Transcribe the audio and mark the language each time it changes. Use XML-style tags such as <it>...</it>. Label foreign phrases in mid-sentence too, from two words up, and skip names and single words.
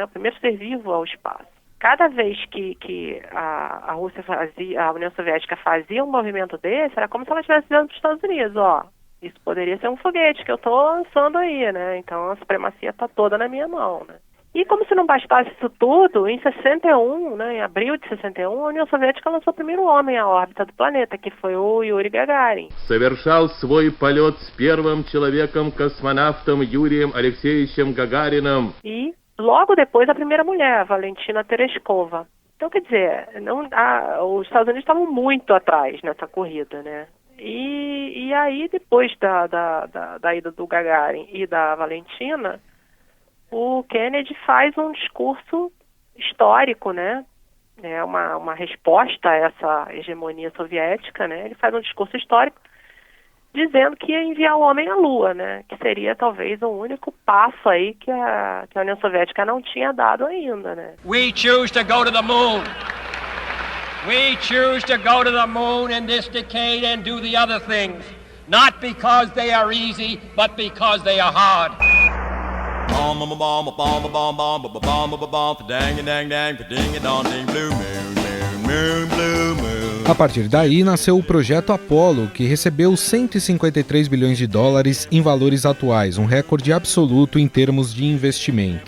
<pt>O primeiro ser vivo ao espaço. Cada vez que a Rússia a União Soviética fazia um movimento desse, era como se ela estivesse dizendo para os Estados Unidos, ó, isso poderia ser um foguete que eu estou lançando aí, né? Então a supremacia está toda na minha mão, né? E como se não bastasse isso tudo, em 61, né, em abril de 61, a União Soviética lançou o primeiro homem à órbita do planeta, que foi o Yuri Gagarin.</pt> <ru>Совершал свой полет с первым человеком-космонавтом Юрием Алексеевичем Гагариным.</ru> <pt>E logo depois a primeira mulher, a Valentina Tereshkova. Então, quer dizer, os Estados Unidos estavam muito atrás nessa corrida, né? E aí, depois da ida do Gagarin e da Valentina, o Kennedy faz um discurso histórico, né? É uma resposta a essa hegemonia soviética, né? Ele faz um discurso histórico dizendo que ia enviar o homem à Lua, né? Que seria talvez o único passo aí que a União Soviética não tinha dado ainda, né?</pt> <en>We choose to go to the moon. We choose to go to the moon in this decade and do the other things, not because they are easy, but because they are hard.</en> <pt>A partir daí nasceu o projeto Apollo, que recebeu 153 bilhões de dólares em valores atuais, um recorde absoluto em termos de investimento.</pt>